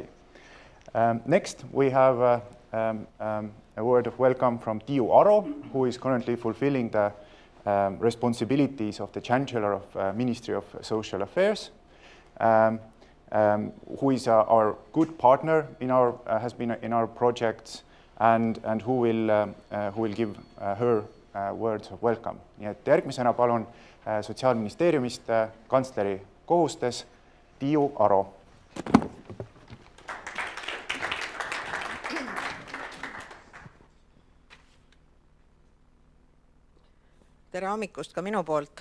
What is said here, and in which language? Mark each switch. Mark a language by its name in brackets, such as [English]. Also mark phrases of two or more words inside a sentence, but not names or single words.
[English] Next, we have a word of welcome from Tiiu Aro, who is currently fulfilling the responsibilities of the Chancellor of Ministry of Social Affairs, who is our good partner in has been in our projects, and who will give her words of welcome. [Estonian] Nii et järgmisena palun Sotsiaalministeeriumist kantsleri kohustes Tiiu Aro. Tere hommikust ka minu poolt.